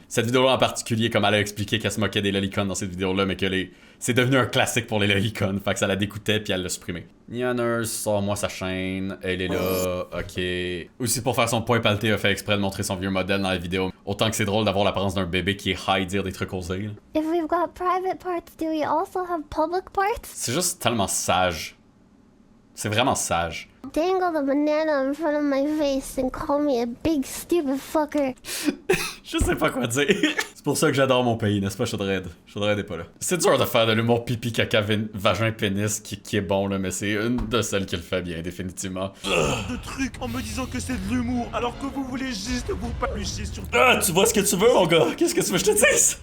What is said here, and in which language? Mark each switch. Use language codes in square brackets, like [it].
[fr] Cette vidéo-là en particulier, comme elle a expliqué qu'elle se moquait des lolicons dans cette vidéo-là, mais que c'est devenu un classique pour les lolicons, fait que ça la dégoûtait puis elle l'a supprimé. Nyaners, sors-moi sa chaîne, elle est là, ok. Aussi pour faire son point palté, a fait exprès de montrer son vieux modèle dans la vidéo. Autant que c'est drôle d'avoir l'apparence d'un bébé qui est high dire des trucs osés. Là. [en] If we've got private parts, do we also have public parts? [fr] C'est juste tellement sage. C'est vraiment sage. [en] Dangle the banana in front of my face and call me a big stupid fucker. [fr] Je sais pas quoi dire. C'est pour ça que j'adore mon pays, n'est-ce pas, Chaudred? Chaudred est pas là. C'est dur de faire de l'humour pipi, caca, vagin, pénis qui est bon, là, mais c'est une de celles qui le fait bien, définitivement. De trucs en me disant que c'est de l'humour, alors que vous voulez juste vous palucher sur... Ah, tu vois ce que tu veux, mon gars? Qu'est-ce que tu veux que je te dise?